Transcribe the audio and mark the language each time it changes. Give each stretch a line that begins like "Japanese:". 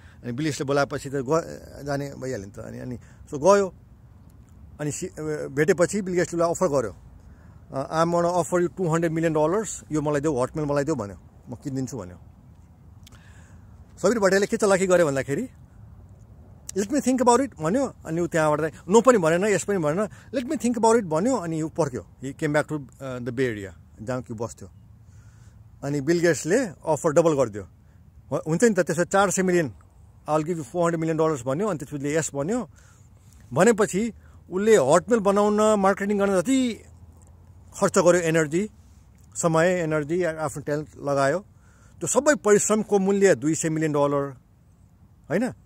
Nepali: अनि बिल गेट्सले बोलाएपछि त जाने भइहाल्यो नि त। अनि सो गयो, अनि भेटेपछि बिल गेट्सले उसलाई अफर गर्यो,
English: I am gonna offer you $200 million,
Nepali: यो मलाई देऊ, हटमेल मलाई देऊ भन्यो, म किनिदिन्छु भन्यो। सबीर भाटियाले के चलाकी गऱ्यो भन्दाखेरि
English: let me think about it
Nepali: भन्यो, अनि ऊ त्यहाँबाट नो पनि भनेन, यस पनि भनेन, let मी think about it भन्यो। अनि ऊ पर्क्यो,
English: he came back to the bay area
Nepali: जहाँ कि बस्थ्यो। अनि बिल गेट्सले अफर डबल गरिदियो, हुन्छ नि त, त्यसो $400 million,
English: I will give you $400 million
Nepali: भन्यो। अनि त्यसपछि यस भन्यो, भनेपछि उसले हटमेल बनाउन, मार्केटिङ गर्न जति खर्च गर्यो, एनर्जी, समय, एनर्जी, आफ्नो ट्यालेन्ट लगायो, त्यो सबै परिश्रमको मूल्य $200 million होइन।